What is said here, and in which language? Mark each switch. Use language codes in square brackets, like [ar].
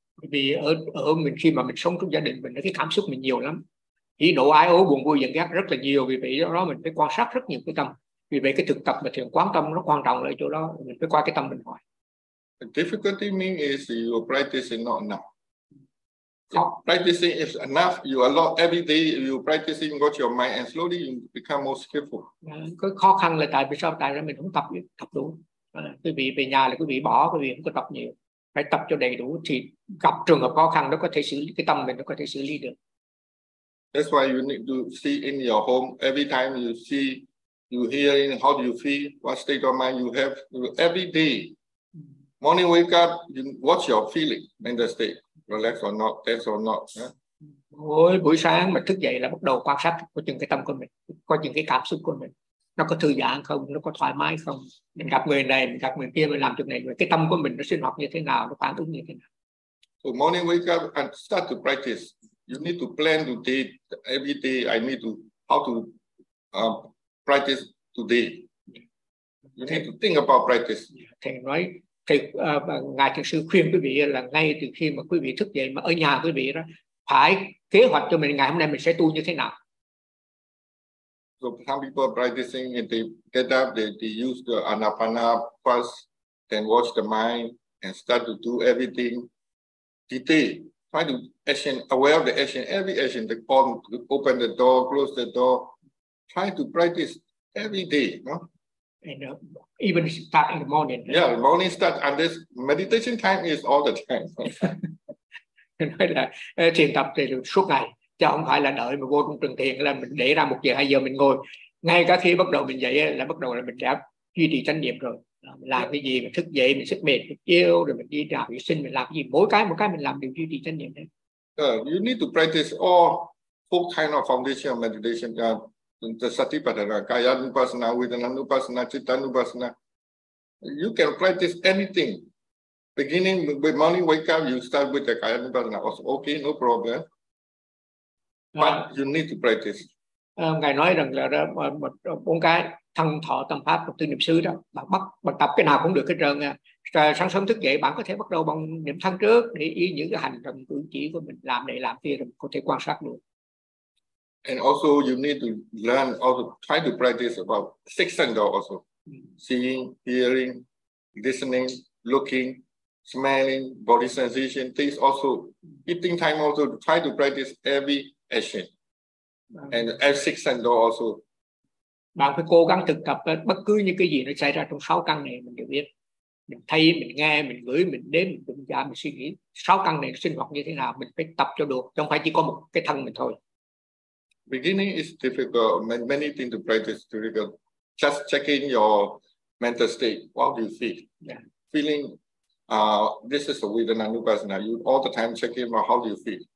[vi] Vì ở mình khi mà mình sống trong gia đình mình cái cảm xúc mình nhiều lắm, hỉ nộ ái ố buồn vui giận ghét rất là nhiều. Vì vậy đó mình phải quan sát rất nhiều cái tâm. Vì vậy cái thực tập mà thiền quán tâm nó quan trọng ở chỗ đó, mình phải qua cái tâm mình hỏi. [en] The difficulty mean is your practice is not enough. Practicing is enough. You allow every day you practicing, watch your mind, and slowly you become more skillful. [vi] Cái khó khăn là tại vì sao? Tại là mình không tập đủ. Quý vị về nhà là quý vị bỏ, quý vị không có tập nhiều. Phải tập cho đầy đủ thì gặp trường hợp khó khăn nó có thể xử lý, cái tâm mình nó có thể xử lý được. [en] That's why you need to see in your home every time you see, you hear in how do you feel, what state of mind you have every day. Morning wake up, you watch your feeling in the state. Relax or not, tense or not. Yeah. [vi] Mỗi buổi sáng mà thức dậy là bắt đầu quan sát có chừng cái tâm của mình, có chừng cái cảm xúc của mình. Nó có thư giãn không, nó có thoải mái không. Mình gặp người này, mình gặp người kia, mình làm chuyện này. Cái tâm của mình nó sinh hoạt như thế nào, nó phản ứng như thế nào. [en] So morning wake up and start to practice. You need to plan to day, every day I need to, how to practice today. You need to think about practice. [vi] Thầy nói, Ngài Thượng Sư khuyên quý vị là ngay từ khi mà quý vị thức dậy mà ở nhà quý vị đó, phải kế hoạch cho mình ngày hôm nay mình sẽ tu như thế nào. [en] So some people practicing and they get up, they use the anapana first, then watch the mind and start to do everything detail. Try to action, aware of the action, every action, the palm, open the door, close the door. Try to practice every day, no? And even start in the morning. Yeah, right? Morning start, and this meditation time is all the time. [vi] Nói là thiền tập thì suốt ngày, chứ không phải là đợi mà vô trong trường thiền là mình để ra 1 giờ 2 giờ mình ngồi. Ngay cả khi bắt đầu mình dậy là bắt đầu là mình đã duy trì chánh niệm rồi. Làm cái gì mình thức dậy, mình xếp mệt, mình yêu, rồi mình đi ra vệ sinh, mình làm cái gì, mỗi cái mình làm đều duy trì chánh niệm đấy. [en] You need to practice all four kind of foundation of meditation. The satipatthana, kaya nupasana, vedana nupasana, citta nupasana. You can practice anything. Beginning with morning wake up, you start with the kaya nupasana. Okay, no problem. But you need to practice. [vi] Ngài nói rằng là bốn cái thân thọ tâm pháp tư niệm xứ đó, bạn tập cái nào cũng được hết trơn. Sáng sớm thức dậy bạn có thể bắt đầu bằng niệm thân trước để ý những cái hành động cử chỉ của mình làm này làm kia rồi có thể quan sát được. [en] And also you need to learn, also try to practice about six senses also. Seeing, hearing, listening, looking, smelling, body sensation, taste also, eating time also, try to practice every action. And every six senses also. [vi] Bạn phải cố gắng thực tập bất cứ những cái gì nó xảy ra trong sáu căn này mình đều biết. Mình thấy, mình nghe, mình gửi, mình đếm, mình đụng chạm, mình suy nghĩ. Sáu căn này sinh hoạt như thế nào mình phải tập cho được, chứ không phải chỉ có một cái thân mình thôi. [en] Beginning is difficult, many things to practice difficult. Just checking your mental state, what do you feel? Yeah. Feeling, this is a vedana nupassana. You all the time checking about how do you feel.